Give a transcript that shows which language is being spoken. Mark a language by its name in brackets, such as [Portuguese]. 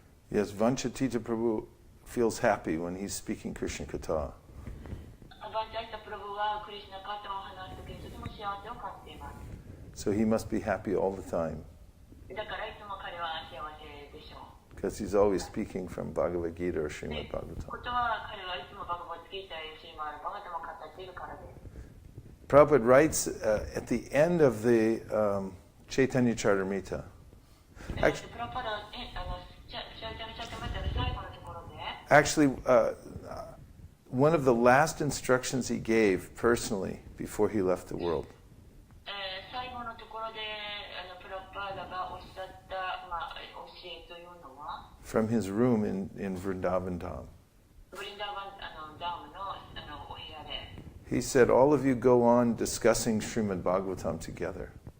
[English] Yes, Vanchatita Prabhu feels happy when he's speaking Krishna Katha. [Japanese] バンチャーチタプロブはクリシュナカタを話すときにとても幸せを感じています。 [English] So he must be happy all the time [Japanese] だからいつも彼は幸せでしょう。 [English] because he's always speaking from Bhagavad Gita or [Japanese] で [English] Srimad Bhagavatam. [Japanese] ことは彼はいつもバガバッドギーターやシーマールバガタも語っているからです。 [English] Prabhupada writes at the end of the Chaitanya Charitamrita. [Japanese] プラパラチャイタニチャイタマタの最後のところで [English] Actually, one of the last instructions he gave personally before he left the world [Japanese] 最後のところでプラパーダがおっしゃった、教えというのは [English] from his room in Vrindavan Dham. [Japanese] ブリンダーバンダムのお部屋で [English] He said, all of you go on discussing Srimad Bhagavatam together.